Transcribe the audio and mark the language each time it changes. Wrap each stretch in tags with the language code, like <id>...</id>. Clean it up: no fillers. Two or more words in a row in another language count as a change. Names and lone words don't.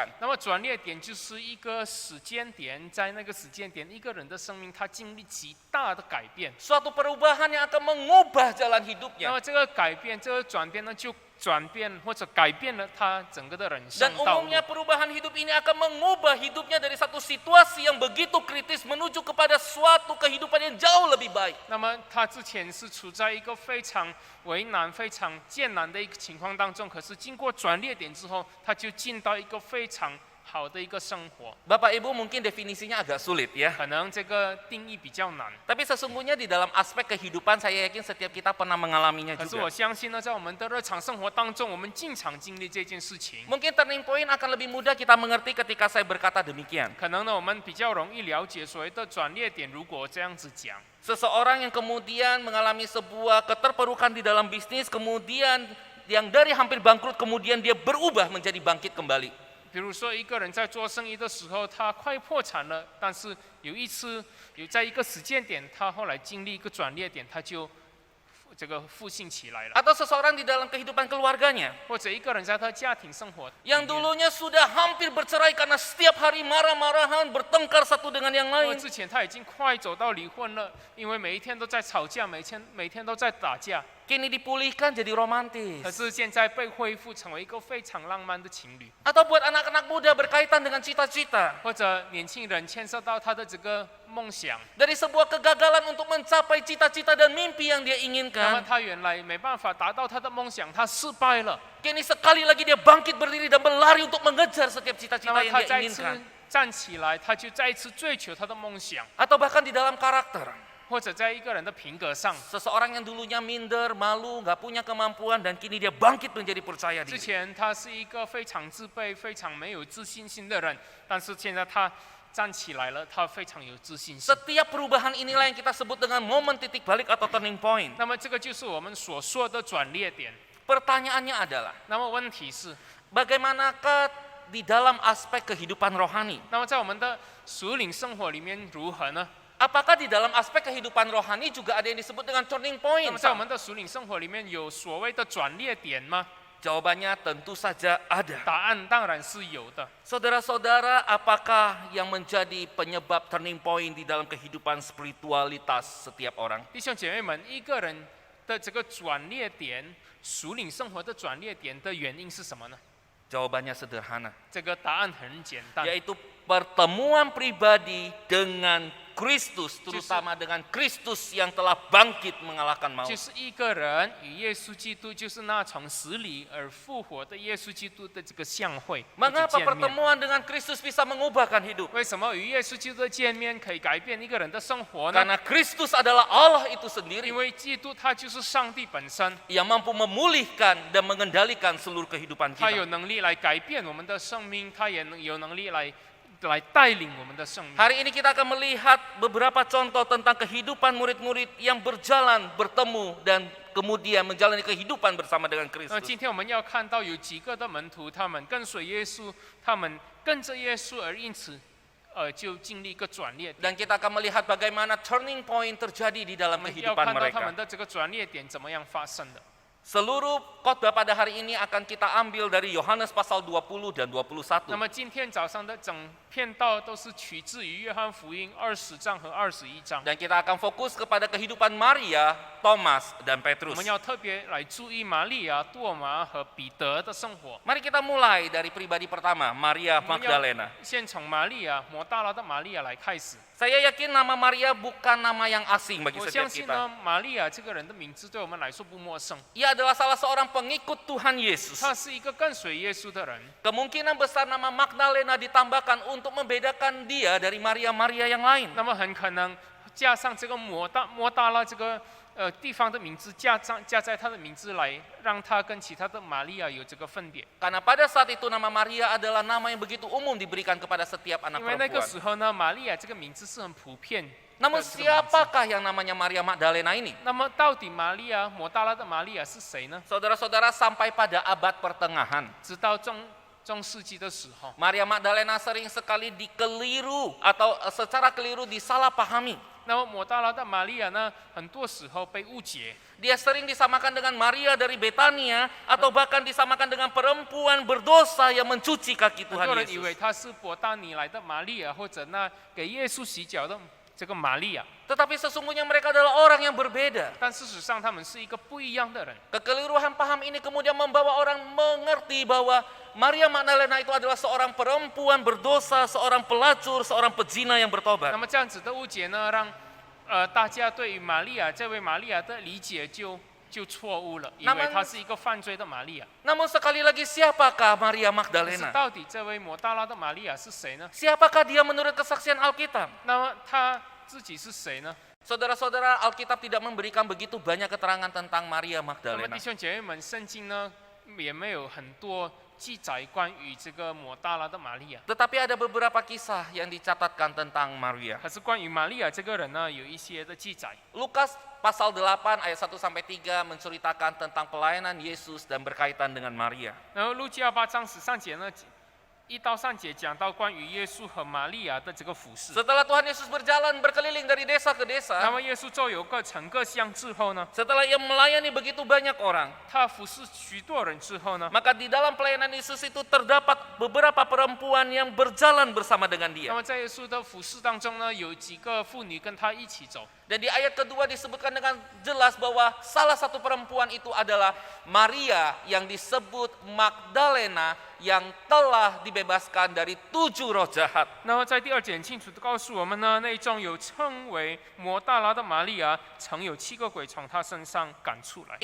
<zh>那么转捩点就是一个时间点，在那个时间点，一个人的生命他经历极大的改变。</zh> <id>Suatu perubahan yang akan mengubah jalan</id> <zh>那</zh> <id>hidupnya.</id> <zh>么这个改变，这个转变呢，就转变或者改变了他整个的人生</zh> <id>Dan</id> <zh>道路。</zh> <id>umumnya perubahan hidup ini akan mengubah hidupnya dari satu situasi yang begitu kritis menuju kepada suatu kehidupan yang jauh lebih baik.</id> <zh>那么他之前是处在一个非常为难、非常艰难的一个情况当中，可是经过转捩点之后，他就进到一个非常好的一个生活。</zh> <id>Bapak Ibu mungkin definisinya agak sulit ya.</id> <zh>可能这个定义比较难，</zh> <id>Tapi sesungguhnya di dalam aspek kehidupan saya yakin setiap kita pernah mengalaminya</id> <zh>可是我</zh> <id>juga.</id> <zh>相信呢，在我们的日常生活当中，我们经常经历这件事情。</zh> <id>Mungkin</id> <en>turning point</en> <id>akan lebih mudah kita mengerti ketika saya berkata demikian.</id> <zh>可能呢，我们比较容易了解所谓的转捩点。如果这样子讲，</zh> <id>Seseorang yang kemudian mengalami sebuah keterpurukan di dalam bisnis, kemudian yang dari hampir bangkrut, kemudian dia berubah menjadi bangkit kembali.</id> <zh>比如说一个人在做生意的时候，他快破产了，但是在一个时间点，他后来经历一个转捩点，他就这个复兴起来了。</zh> <id>Atau seseorang di dalam kehidupan keluarganya</id> <zh>或者一个人在他家庭生活里</zh> <id>yang</id> <zh>面，</zh> <id>dulunya sudah hampir bercerai karena setiap hari marah-marahan, bertengkar satu dengan yang</id> <zh>或</zh> <id>lain.</id> <zh>之前他已经快走到离婚了，因为每一天都在吵架，每天都在打架。</zh> <id>Kini dipulihkan jadi</id> <zh>可</zh> <id>romantis.</id> <zh>是现在被恢复成为一个非常浪漫的情侣，</zh> <id>Atau buat anak-anak muda berkaitan dengan cita-cita.</id> <zh>或者年轻人牵涉到他的这个梦想，</zh> <id>Dari sebuah kegagalan untuk mencapai cita-cita dan mimpi yang dia</id> <zh>那么</zh> <id>inginkan.</id> <zh>他原来没办法达到他的梦想，他失败了，</zh> <id>Kini sekali lagi dia bangkit berdiri dan berlari untuk mengejar setiap</id> <zh>那</zh> <id>cita-cita</id> <zh>么</zh> <id>yang</id> <zh>他</zh> <id>dia</id> <zh>再次</zh> <id>inginkan.</id> <zh>站起来，他就再一次追求他的梦想，</zh> <id>Atau bahkan di dalam karakter.</id> <zh>或者在一个人的品格上。</zh> <id>Seseorang yang dulunya minder, malu, gak punya kemampuan, dan kini dia bangkit menjadi percaya</id> <zh>之</zh> <id>diri.</id> <zh>前他是一个非常自卑、非常没有自信心的人，但是现在他站起来了，他非常有自信心。</zh> <id>Setiap perubahan inilah yang kita sebut dengan momen titik balik atau</id> <en>turning point.</en> <zh>那么这个就是我们所说的转捩点。</zh> <id>Pertanyaannya adalah,</id> <zh>那么问题是，</zh> <id>bagaimanakah di dalam aspek kehidupan rohani?</id> <zh>那么在我们的属灵生活里面如何呢？</zh> <id>Apakah di dalam aspek kehidupan rohani juga ada yang disebut dengan turning</id> <zh>那</zh> <id>point?</id> <zh>么在我们的属灵生活里面有所谓的转捩点吗？</zh> <id>Jawabannya tentu saja ada.</id> <zh>答案当然是有的。</zh> <id>Saudara-saudara, apakah yang menjadi penyebab</id> <en>turning point</en> <id>di dalam kehidupan spiritualitas setiap orang?</id> <zh>弟兄姐妹们，一个人的这个转捩点，属灵生活的转捩点的原因是什么呢？</zh> <id>Jawabannya sederhana,</id> <zh>这个答案很简单，</zh> <id>yaitu pertemuan pribadi dengan Kristus, terutama dengan Kristus yang telah bangkit mengalahkan</id> <zh>就</zh> <id>maut.</id> <zh>是一个人与耶稣基督，就是那从死里而复活的耶稣基督的这个相会。或者</zh> <id>Mengapa</id> <zh>见面</zh> <id>pertemuan dengan Kristus bisa mengubahkan hidup?</id> <zh>为什么与耶稣基督的见面可以改变一个人的生活呢？</zh> <id>Karena Kristus adalah Allah itu</id> <zh>因</zh> <id>sendiri</id> <zh>为基督他就是上帝本身，</zh> <id>yang mampu memulihkan dan mengendalikan seluruh kehidupan</id> <zh>他有</zh> <id>kita.</id> <zh>能力来改变我们的生命，他也有能力来来带领我们的生命。</zh> <id>Hari ini kita akan melihat beberapa contoh tentang kehidupan murid-murid yang berjalan, bertemu, dan kemudian menjalani kehidupan bersama dengan</id> <zh>那</zh> <id>Kristus.</id> <zh>今天我们要看到有几个的门徒，他们跟随耶稣，他们跟着耶稣，而因此，就经历一个转捩点。</zh> <id>Dan kita akan melihat bagaimana</id> <en>turning point</en> <id>terjadi di dalam</id> <zh>我们要</zh> <id>kehidupan</id> <zh>看到他</zh> <id>mereka.</id> <zh>们的这个转捩点怎么样发生的。</zh> <id>Seluruh khotbah pada hari ini akan kita ambil dari Yohanes pasal 20 dan 21.</id> <zh>那么今天早上的整篇道都是取自于约翰福音20章和21章。</zh> <id>Dan kita akan fokus kepada kehidupan Maria, Thomas, dan</id> <zh>我</zh> <id>Petrus.</id> <zh>们要特别来注意玛利亚、多马和彼得的生活。</zh> <id>Mari kita mulai dari pribadi pertama, Maria</id> <zh>我们要</zh> <id>Magdalena.</id> <zh>先从玛利亚，抹大拉的玛利亚来开始。</zh> <id>Saya yakin nama Maria bukan nama yang asing bagi</id> <zh>我</zh> <id>setiap</id> <zh>相信</zh> <id>kita.</id> <zh>呢，玛利亚这个人的名字对我们来说不陌生。</zh> <id>Ia adalah salah seorang pengikut Tuhan Yesus.</id> <zh>他是一个跟随耶稣的人。</zh> <id>Kemungkinan besar nama Magdalena ditambahkan untuk membedakan dia dari Maria-Maria yang lain.</id> <zh>那么很可能加上这个抹大拉这个地方的名字，加在他的名字来，让他跟其他的玛利亚有这个分别。</zh> <id>Karena pada saat itu nama Maria adalah nama yang begitu umum diberikan kepada setiap anak</id> <zh>因为那个</zh> <id>perempuan.</id> <zh>时候呢，玛利亚这个名字是很普遍的</zh> <id>Namun</id> <zh>这个名字。</zh> <id>siapakah yang namanya Maria Magdalena ini?</id> <zh>那么到底玛利亚抹大拉的玛利亚是谁呢？</zh> <id>Saudara-saudara, sampai pada abad pertengahan,</id> <zh>直到中世纪的时候，</zh> <id>Maria Magdalena sering sekali dikeliru atau secara keliru disalahpahami.</id> <zh>那么抹大拉的玛利亚呢，很多时候被误解。</zh> <id>Dia sering disamakan dengan Maria dari Betania atau bahkan disamakan dengan perempuan berdosa yang mencuci kaki</id> <zh>很</zh> <id>Tuhan</id> <zh>多人以为</zh> <id>Yesus.</id> <zh>她是伯大尼来的玛利亚，或者那给耶稣洗脚的这个玛利亚。</zh> <id>Tetapi sesungguhnya mereka adalah orang yang berbeda.</id> <zh>但事实上，他们是一个不一样的人。</zh> <id>Kekeliruan paham ini kemudian membawa orang mengerti bahwa Maria Magdalena itu adalah seorang perempuan berdosa, seorang pelacur, seorang pezina yang</id> <zh>那</zh> <id>bertobat.</id> <zh>么这样子的误解呢，让大家对于玛利亚这位玛利亚的理解就错误了，以为她是一个犯罪的玛利亚。</zh> <id>Namun sekali lagi, siapakah Maria</id> <zh>可是</zh> <id>Magdalena?</id> <zh>到底这位抹大拉的玛利亚是谁呢？</zh> <id>Siapakah dia menurut kesaksian Alkitab?</id> <zh>那么她自己是谁呢？</zh> <id>Saudara-saudara, Alkitab tidak memberikan begitu banyak keterangan tentang Maria</id> <zh>那么</zh> <id>Magdalena.</id> <zh>弟兄姐妹们，圣经呢也没有很多记载关于这个抹大拉的玛利亚。</zh> <id>Tetapi ada beberapa kisah yang dicatatkan tentang Maria.</id> <zh>可是关于玛利亚这个人呢，有一些的记载。</zh> <id>Lukas pasal 8 ayat 1 sampai 3 menceritakan tentang pelayanan Yesus dan berkaitan dengan Maria.</id> <zh>然后路加8章13节呢，1到3节讲到关于耶稣和玛利亚的这个服饰。</zh> <id>Setelah Tuhan Yesus berjalan berkeliling dari desa ke</id> <zh>那</zh> <id>desa,</id> <zh>么耶稣周游整个乡之后呢，</zh> <id>setelah ia melayani begitu banyak orang,</id> <zh>他服侍许多人之后呢，</zh> <id>maka di dalam pelayanan Yesus itu terdapat beberapa perempuan yang berjalan bersama dengan</id> <zh>那</zh> <id>dia.</id> <zh>么在耶稣的服侍当中呢，有几个妇女跟他一起走。</zh> <id>Dan di ayat kedua disebutkan dengan jelas bahwa salah satu perempuan itu adalah Maria yang disebut Magdalena yang telah dibebaskan dari 7 roh jahat.</id> <zh>那么在第2节很清楚的告诉我们呢，那种有称为抹大拉的玛利亚，曾有7个鬼从她身上赶出来。</zh>